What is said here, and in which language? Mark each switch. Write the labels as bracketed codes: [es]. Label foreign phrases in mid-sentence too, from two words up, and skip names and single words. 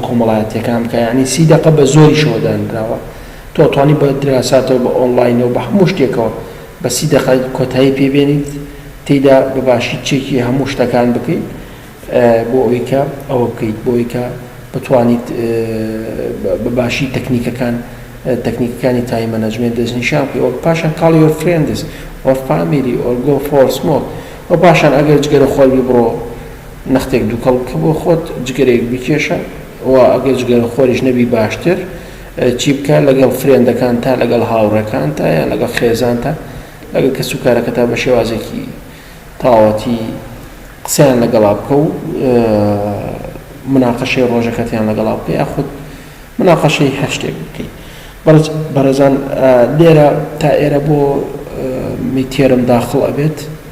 [ckb] کۆمەڵایەتیەکان بکە یعنی 30 دقیقە بە زۆری شۆدانراوە تۆ توانی بە دراساتەوە بە ئۆنلاینەوە بە هەموو شتێکەوە بە 30 دقیقە کۆتایی پێبێنیت تێیدا بەباشی چێکی هەموو شتەکان بکەیت بۆ ئەوەی کە ئەوە بکەیت بۆ ئەوەی کە بتوانیت بەباشی تەکنیکەکانی [en] time management [ckb] دەستنیشان بکەیت و پاشان [en] call your friends or family or go for smoke [ckb] و پاشان ئەگەر جگەرە خۆری بڕۆ نەختێک دووکەڵ بکە بۆ خۆت جگەرێک بکێشە و ئەگەر جگەرە خۆریش نەبی باشتر چی بکە لەگەڵ فرێندەکان تا لەگەڵ هاوڕەکان تا یان لەگەڵ خێزان تا لەگەڵ کەس و کارەکە تا بە شێوازێکی تاوەتی قسەیان لەگەڵا بکە و مناقەشەی ڕۆژەکەتیان لەگەڵا بکە یاخود مناقەشەی هەر شتێک بکەیت بەرەزان لێرە تا ئێرە بۆ میتێرم داخڵ ئەبێت